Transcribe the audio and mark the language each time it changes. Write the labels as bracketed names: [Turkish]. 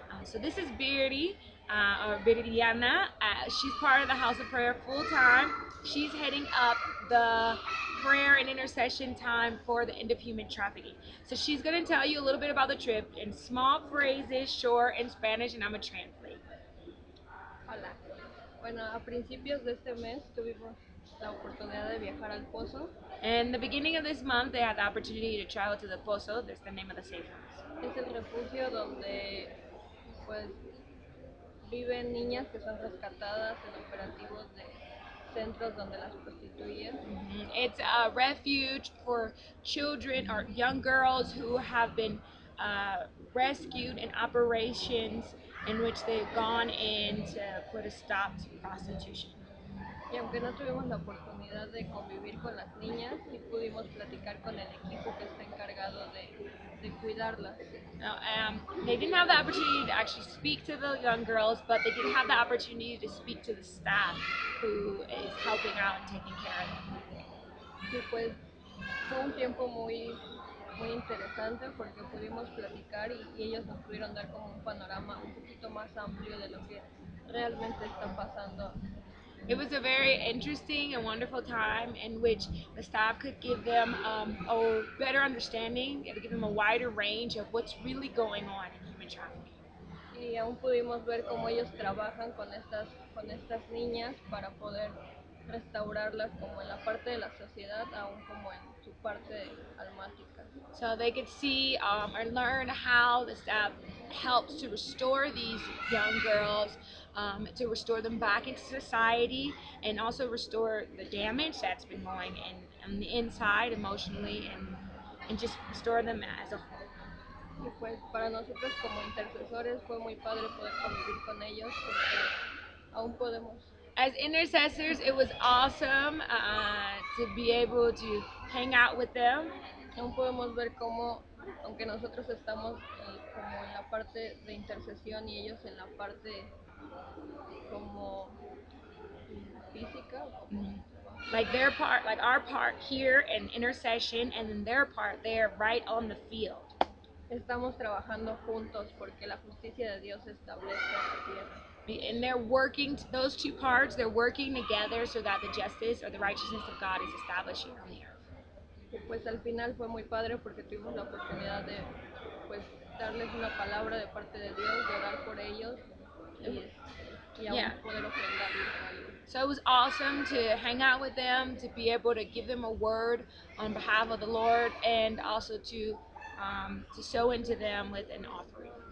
[English] So this is Beardy or Viridiana. She's part of the House of Prayer full time. She's heading up the prayer and intercession time for the end of human trafficking. So she's going to tell you a little bit about the trip in small phrases, short in Spanish, and I'm going to translate. [Spanish] Hola. Bueno, a principios de este mes tuvimos la oportunidad de viajar al Pozo. [English] In the beginning of this month, they had the opportunity to travel to the Pozo. That's the name of the safe house. [Spanish] Es el refugio donde pues viven niñas que son rescatadas en operativos de centros donde las prostituyen. [English] It's a refuge for children or young girls who have been rescued in operations in which they've gone in to put a stop to prostitution. [Spanish] Y aunque no tuvimos la oportunidad de convivir con las niñas, sí pudimos platicar con el equipo que está encargado de cuidarlas. [English] Now, they didn't have the opportunity to actually speak to the young girls, but they did have the opportunity to speak to the staff who is helping out and taking care of them. [Spanish] Y pues fue un tiempo muy interesante porque pudimos platicar y ellos nos pudieron dar como un panorama un poquito más amplio de lo que realmente está pasando. [English] It was a very interesting and wonderful time in which the staff could give them a better understanding and give them a wider range of what's really going on in human trafficking. [Spanish] Y aún pudimos ver cómo ellos trabajan con estas niñas para poder restaurarlas como en la parte de la sociedad, aún como en su parte almática. [English] So they could see or learn how the staff helps to restore these young girls, to restore them back into society, and also restore the damage that's been going on the inside emotionally, and just restore them as a whole. [Spanish] Y pues para nosotros como intercesores fue muy padre poder convivir con ellos porque aún podemos. [English] As intercessors, it was awesome to be able to hang out with them. [Spanish] Aún podemos ver cómo, aunque nosotros estamos como en la parte de intercesión y ellos en la parte como física, [English] Like their part, like our part here in intercession, and then their part there right on the field. [Spanish] estamos trabajando juntos porque la justicia de Dios se establezca en la tierra. [English] And they're working, those two parts, they're working together so that the justice or the righteousness of God is established on the earth. [Spanish] Y pues al final fue muy padre porque tuvimos la oportunidad de pues darles una palabra de parte de Dios, de orar por ellos y aún poder ofrendarles algo. [English] So it was awesome to hang out with them, to be able to give them a word on behalf of the Lord, and also to sow into them with an offering.